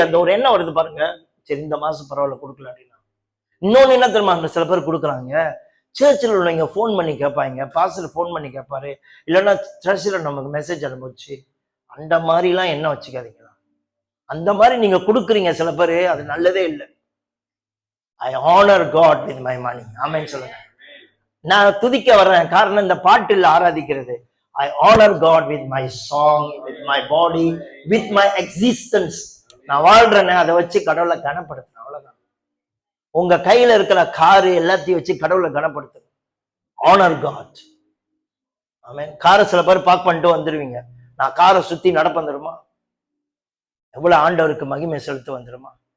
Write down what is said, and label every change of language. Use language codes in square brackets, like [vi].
[ta] அந்த ஒரு எண்ணம் வருது பாருங்க, சரி இந்த மாசம் பரவாயில்ல கொடுக்கல அப்படின்னா. இன்னொன்னு என்ன தெரியுமா, சில பேர் கொடுக்குறாங்க, சர்ச்சில் உள்ளவங்க ஃபோன் பண்ணி கேட்பாங்க, பாஸ்டர் ஃபோன் பண்ணி கேட்பாரு, இல்லைன்னா சர்ச்சில் நமக்கு மெசேஜ் அனுப்பிச்சு. அந்த மாதிரிலாம் என்ன வச்சுக்காதீங்களா. அந்த மாதிரி நீங்க கொடுக்குறீங்க சில பேர், அது நல்லதே இல்லை. [en] I honour God with my money. [ta] ஆமென் சொல்லுங்க. நான் துதிக்க வர்றேன், காரணம் இந்த பாட்டில் ஆராதிக்கிறது. [en] I honor God with my song, with my body, with my existence. [ta] நான் வாழ்றேன்னு அதை வச்சு கடவுளை கனப்படுத்துறேன், அவ்வளவுதான். உங்க கையில இருக்கிற காரு எல்லாத்தையும் வச்சு கடவுளை கனப்படுத்துறேன். [en] Honor God. [ta] ஆமென். காரை சில பேர் பார்க் பண்ணிட்டு வந்துடுவீங்க, நான் காரை சுத்தி நடப்பேன் தெரியுமா, எவ்வளவு ஆண்டவருக்கு மகிமை செலுத்த வந்துருமா.